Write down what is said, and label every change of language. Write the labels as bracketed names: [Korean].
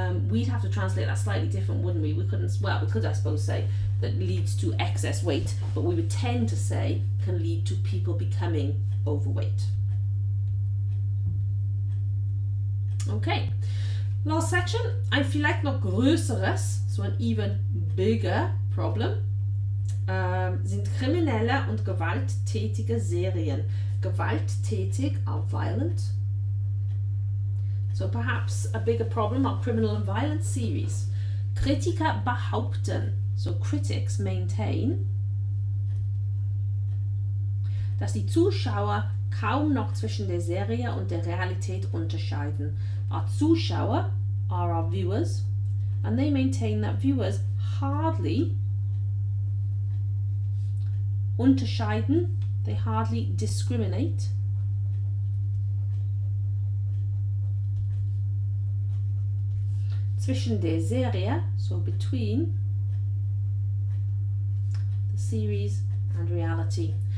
[English] We'd have to translate that slightly different, wouldn't we? We couldn't, well, we could I suppose say that leads to excess weight, but we would tend to say can lead to people becoming overweight. Okay, last section, [German] ein vielleicht noch größeres, so ein [English] even bigger problem, [German] sind kriminelle und gewalttätige Serien. [English] Gewalttätig are violent. So perhaps a bigger problem are criminal and violent series. [German] Kritiker behaupten, [English] so critics maintain, [German] dass die Zuschauer kaum noch zwischen der Serie und der Realität unterscheiden. [English] Our Zuschauer are our viewers, and they maintain that viewers hardly unterscheiden, they hardly discriminate [German] zwischen der Serie, [English] so between the series and reality.